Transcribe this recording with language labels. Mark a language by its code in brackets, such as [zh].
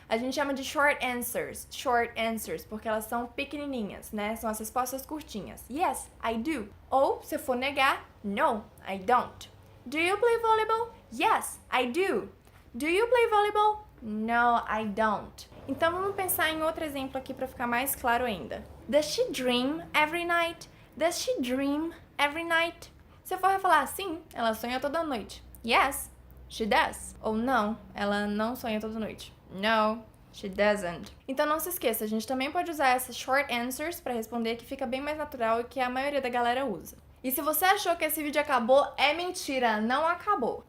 [pt] A gente chama de short answers, porque elas são pequenininhas, né? São as respostas curtinhas. [en] Yes, I do. [pt] Ou, se for negar, [en] no, I don't. Do you play volleyball? Yes, I do. Do you play volleyball? No, I don't. [pt] Então, vamos pensar em outro exemplo aqui para ficar mais claro ainda. [en] Does she dream every night? Does she dream every night? [pt] Se eu for falar sim, ela sonha toda noite. [en] Yes, she does. [pt] Ou não, ela não sonha toda noite. [en] No, she doesn't. [pt] Então não se esqueça, a gente também pode usar essas short answers para responder, que fica bem mais natural e que a maioria da galera usa. E se você achou que esse vídeo acabou, é mentira, não acabou.